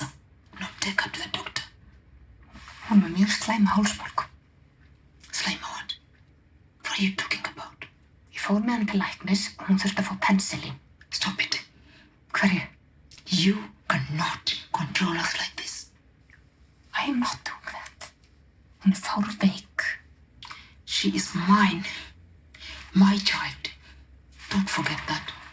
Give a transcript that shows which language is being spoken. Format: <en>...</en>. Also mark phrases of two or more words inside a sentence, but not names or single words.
<en>Not take her to the doctor.</en> <is>Hún er með mjög slæma hálsbólgu.</is> <en>Slæma what? What are you talking about?</en> <is>Ég fór með hann til læknis og hún þurfti að fá pensilín.</is> <en>Stop it.</en> <is>Hverju?</is> <en>You cannot control us like this. I am not doing that.</en> <is>Hún er fárveik.</is> <en>She is mine. My child. Don't forget that.</en>